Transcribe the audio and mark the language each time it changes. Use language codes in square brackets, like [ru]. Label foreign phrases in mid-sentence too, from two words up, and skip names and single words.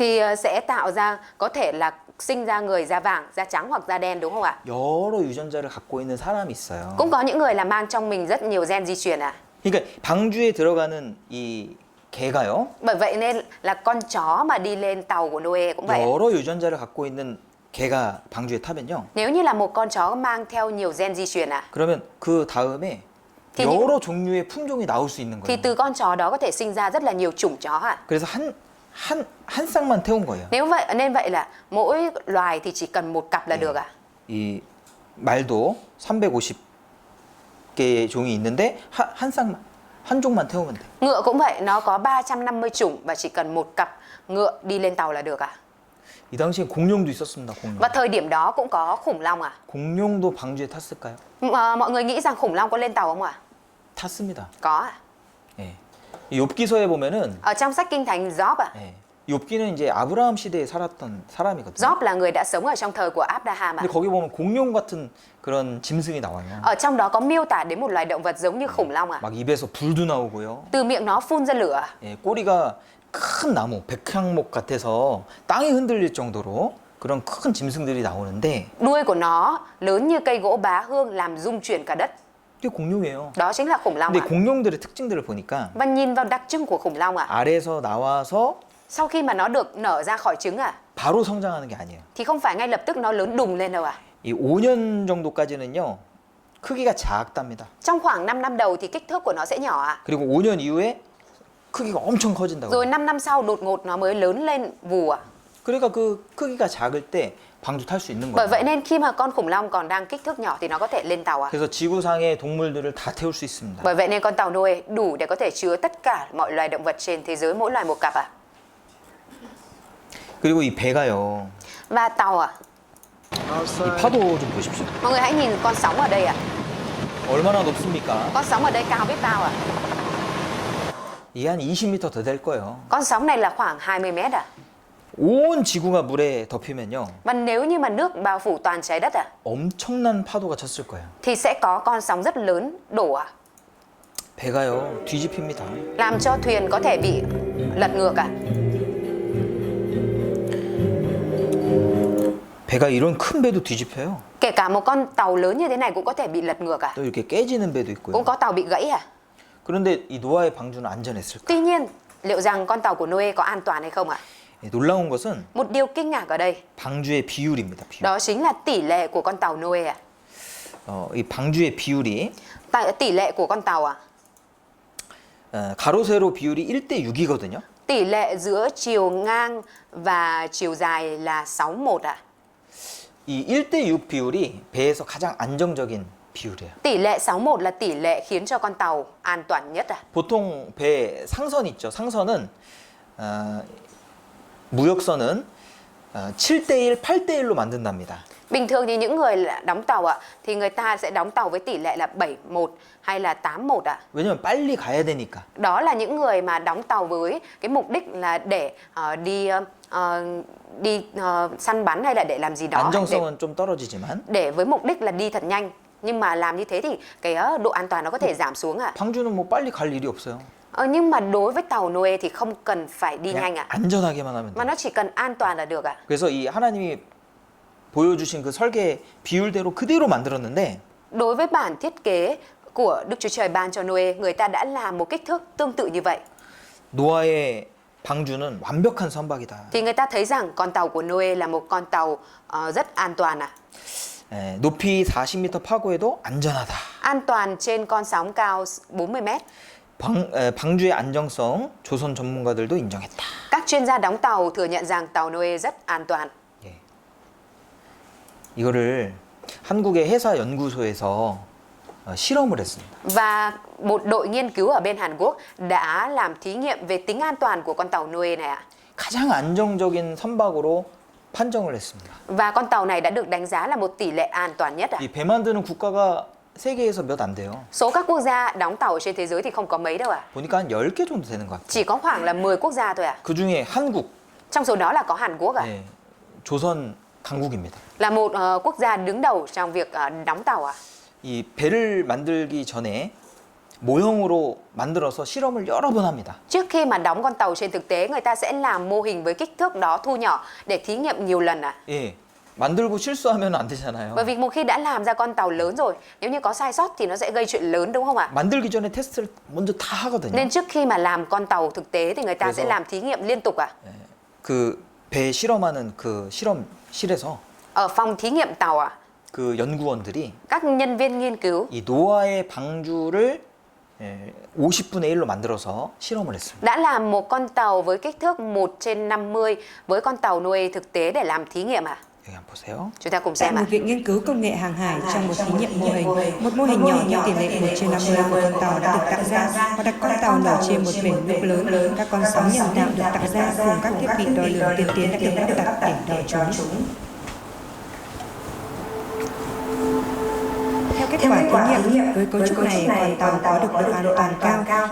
[vi] Thì sẽ tạo ra có thể là sinh ra người da vàng, da trắng hoặc da đen đúng không ạ? [ko] 여러 유전자를 갖고 있는 사람이 있어요. [vi] Cũng có những người là mang trong mình rất nhiều gen di truyền ạ. [ko] 그러니까 방주에 들어가는 이 개가요. [vi] Bởi vậy nên là con chó mà đi lên tàu của Noe cũng vậy ạ. [ko] 여러 유전자를 갖고 있는 개가 방주에 타면요. [vi] Nếu như là một con chó mang theo nhiều gen di truyền ạ, [ko] 그러면 그 다음에 [vi] thì, [ko] 여러 종류의 품종이 나올 수 있는 [vi] thì [ko] 거예요. [vi] từ con chó đó có thể sinh ra rất là nhiều chủng chó ạ. [ko] 그래서 한 쌍만 태운 거예요. [vi] Nếu vậy nên vậy là mỗi loài thì chỉ cần một cặp là được ạ. [ko] 이 말도 350개의 종이 있는데 한 종만 태우면 돼. [vi] Ngựa cũng vậy, nó có 350 chủng và chỉ cần một cặp ngựa đi lên tàu là được ạ. [ko] 이 당시에 공룡도 있었습니다. 공룡. [vi] Và thời điểm đó cũng có khủng long ạ. [ko] 공룡도 방주에 탔을까요? [vi] Mọi người nghĩ rằng khủng long có lên tàu không ạ? [ko] 탔습니다. [vi] Có ạ. [ko] 예. 이 욥기서에 보면은 [vi] Ở trong sách Kinh Thánh Job ạ. [ko] 예. 욥기는 이제 아브라함 시대에 살았던 사람이거든요. [vi] Job là người đã sống ở trong thời của Abraham ạ. [ko] 근데 거기 보면 공룡 같은 그런 짐승이 나와요. [vi] Ở trong đó có miêu tả đến một loài động vật giống như khủng long ạ. [ko] 막 입에서 불도 나오고요. [vi] Từ miệng nó phun ra lửa. [ko] 예, 꼬리가 큰 나무, 백향목 같아서 땅이 흔들릴 정도로 그런 큰 짐승들이 나오는데 [vi] Đuôi của nó lớn như cây gỗ bá hương làm rung chuyển cả đất. [ko] 이게 공룡이에요. [vi] Đó chính là khủng long [ko] 근데 [vi] ạ. [ko] 공룡들의 특징들을 보니까 [vi] Và nhìn vào đặc trưng của khủng long ạ. [ko] 알에서 나와서 [vi] Sau khi mà nó được nở ra khỏi trứng ạ, [ko] 바로 성장하는 게 아니에요. [vi] thì không phải ngay lập tức nó lớn đùng lên đâu ạ. [ko] 이 5년 정도까지는요. 크기가 작답니다. [vi] Trong khoảng 5 năm đầu thì kích thước của nó sẽ nhỏ ạ. [ko] 그리고 5년 이후에 크기가 엄청 커진다고. [vi] Rồi 5 năm sau đột ngột nó mới lớn lên vù ạ. [ko] 그러니까 그 크기가 작을 때 방주 탈 수 있는 [vi] Bởi [ko] 거예요. [vi] vậy nên khi mà con khủng long còn đang kích thước nhỏ thì nó có thể lên tàu ạ. [ko] 그래서 지구상의 동물들을 다 태울 수 있습니다. [vi] Bởi vậy nên con tàu Noe đủ để có thể chứa tất cả mọi loài động vật trên thế giới, mỗi loài một cặp ạ. [ko] 그리고 이 배가요. [vi] Và tàu ạ. [ko] 이 파도 좀 보십시오. [vi] Mọi người hãy nhìn con sóng ở đây ạ. [ko] 얼마나 높습니까? [vi] Con sóng ở đây cao biết bao ạ. [ko] 이게 한 20m 더 될 거예요. [vi] Con sóng này là khoảng 20 mét ạ. [ko] 온 지구가 물에 덮이면요. [vi] Và nếu như mà nước bao phủ toàn trái đất ạ, [ko] 엄청난 파도가 쳤을 거예요. [vi] thì sẽ có con sóng rất lớn đổ ạ. [ko] 배가요. 뒤집힙니다. [vi] Làm cho thuyền có thể bị lật ngược ạ. [ko] 배가 이런 큰 배도 뒤집혀요. [vi] Kể cả một con tàu lớn như thế này cũng có thể bị lật ngược ạ. [ko] 또 이렇게 깨지는 배도 있고요. [vi] Cũng có tàu bị gãy ạ. [ko] 그런데 이 노아의 방주는 안전했을까? [vi] Tuy nhiên, liệu rằng con tàu của Noe có an toàn hay không ạ? [ko] 놀라운 것은 [vi] Một điều kinh ngạc ở đây, [ko] 방주의 비율입니다. 비율. [vi] đó chính là tỷ lệ của con tàu Noe ạ. [ko] 이 방주의 비율이 [vi] Tỷ lệ của con tàu ạ. [ko] 가로 세로 비율이 1대 6이거든요. [vi] Tỷ lệ giữa chiều ngang và chiều dài là 6:1 ạ. [ko] 이 1대6 비율이 배에서 가장 안정적인 비율이에요. [vi] Tỷ lệ 61 là tỷ lệ khiến cho con tàu an toàn nhất à? [ko] 보통 배 상선 있죠. 상선은 무역선은 7대1, 8대1로 만든답니다. [vi] Bình thường thì những người đóng tàu ạ thì người ta sẽ đóng tàu với tỷ lệ là 71 hay là 81 ạ. [ko] 왜냐면 빨리 가야 되니까. [vi] Đó là những người mà đóng tàu với cái mục đích là để đi săn bắn hay là để làm gì đó, [ko] 안정성은 좀 떨어지지만 [vi] để với mục đích là đi thật nhanh. Nhưng mà làm như thế thì cái độ an toàn nó có thể giảm xuống ạ. [ko] 방주는 뭐 빨리 갈 일이 없어요. [vi] Nhưng mà đối với tàu Noe thì không cần phải đi nhanh [ko] 그냥 [vi] ạ. [ko] 안전하게만 하면 [vi] Mà [ko] 돼요. [vi] nó chỉ cần an toàn là được ạ. [ko] 그래서 이 하나님이 보여주신 그 설계 비율대로 그대로 만들었는데 [vi] Đối với bản thiết kế của Đức Chúa Trời ban cho Noe, người ta đã làm một kích thước tương tự như vậy. [ko] 노아의 방주는 완벽한 선박이다. [vi] Thì người ta thấy rằng con tàu của Noe là một con tàu rất an toàn ạ. [ko] 높이 40m 파고에도 안전하다. [vi] An toàn trên con sóng cao 40 mét. [ko] 방주의 안정성 조선 전문가들도 인정했다. Các chuyên gia đóng tàu thừa nhận rằng tàu Noe rất an toàn. 예. 이거를 한국의 해사 연구소에서 실험을 했습니다. [vi] Và một đội nghiên cứu ở bên Hàn Quốc đã làm thí nghiệm về tính an toàn của con tàu Noe này ạ. [ko] 가장 안정적인 선박으로 판정을 했습니다. [vi] Và con tàu này đã được đánh giá là một tỷ lệ an toàn nhất ạ. [ko] 이 배 만드는 국가가 세계에서 몇 안 돼요. [vi] Số các quốc gia đóng tàu trên thế giới thì không có mấy đâu ạ. [ko] 보니까 한 10개 정도 되는 것 같아요. [vi] Chỉ có khoảng là 10 quốc gia thôi ạ. [ko] 그 중에 한국, [vi] Trong số đó là có Hàn Quốc ạ. [ko] 네, 조선 강국입니다. [vi] Là một quốc gia đứng đầu trong việc đóng tàu ạ. [ko] 이 배를 만들기 전에 모형으로 만들어서 실험을 여러 번 합니다. [vi] Trước khi mà đóng con tàu trên thực tế, người ta sẽ làm mô hình với kích thước đó thu nhỏ để thí nghiệm nhiều lần ạ. [ko] 예, 만들고 실수하면 안 되잖아요. [vi] Bởi vì một khi đã làm ra con tàu lớn rồi, nếu như có sai sót thì nó sẽ gây chuyện lớn đúng không ạ? [ko] 만들기 전에 테스트를 먼저 다 하거든요. [vi] Nên trước khi mà làm con tàu thực tế thì người ta sẽ [ko] 그래서- [vi] làm thí nghiệm liên tục ạ. [ko] 그 배 실험하는 그 실험실에서 [vi] Ở phòng thí nghiệm tàu ạ, [ko] 그 연구원들이 [vi] các nhân viên nghiên cứu [ko] 이 노아의 방주를 50분의 1로 만들어서 실험을 했습니다. [vi] đã làm một con tàu với kích thước 1/50 với con tàu Noe thực tế để làm thí nghiệm ạ. [ko] 여기 한번 보세요. [vi] Chúng ta cùng Tại xem một ạ. viện nghiên cứu công nghệ hàng hải trong một thí nghiệm mô hình, một mô hình nhỏ theo tỷ lệ 1/50 của con tàu đã được tạo ra và đặt con tàu nổi trên một bể nước lớn. Các con sóng nhân tạo được tạo ra cùng các thiết bị đo lường tiên tiến đã được lắp đặt để đo chúng. Theo kết quả thí nghiệm, với cấu trúc này, con tàu có được độ an toàn cao.